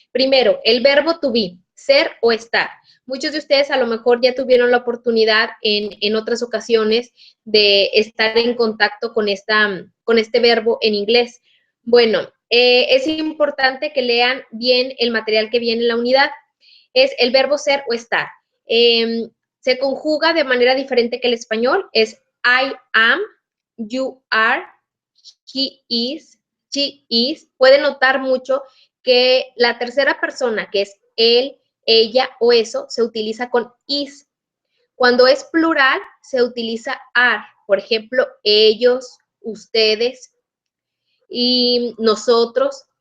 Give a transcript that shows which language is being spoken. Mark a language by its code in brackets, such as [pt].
[es] Primero, el verbo [en] to be, [es] ser o estar. Muchos de ustedes a lo mejor ya tuvieron la oportunidad en otras ocasiones de estar en contacto con este verbo en inglés. Bueno, es importante que lean bien el material que viene en la unidad. Es el verbo ser o estar. Se conjuga de manera diferente que el español. [en] Es I am, you are, he is, she is. [es] Pueden notar mucho que la tercera persona, que es él, ella o eso, se utiliza con is. Cuando es plural, se utiliza are. Por ejemplo, ellos, ustedes y nosotros.